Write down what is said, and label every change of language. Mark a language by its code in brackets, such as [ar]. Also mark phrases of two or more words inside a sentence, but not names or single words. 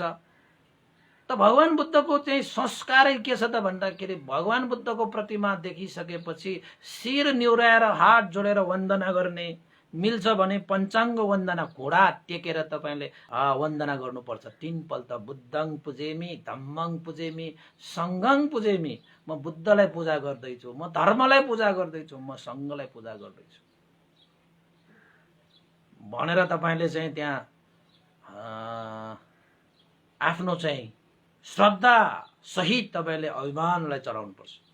[ne] त भगवान बुद्धको चाहिँ संस्कारै के छ त भन्दाखेरि भगवान बुद्धको प्रतिमा देखिसकेपछि शिर निहुराएर हात जोडेर वन्दना गर्ने, मिल्छ भने पञ्चाङ्ग वन्दना, घोडा टेकेर तपाईँले वन्दना गर्नुपर्छ। [pi] 3 पल्ट बुद्धं पुजेमी, धम्मं पुजेमी, सङ्घं पुजेमी। [ne] म बुद्धलाई पूजा गर्दैछु, म धर्मलाई पूजा गर्दैछु, म सङ्घलाई पूजा गर्दैछु भनेर तपाईँले चाहिँ त्यहाँ आफ्नो चाहिँ श्रद्धा सहित तपाईँले अभिमानलाई चढाउनुपर्छ।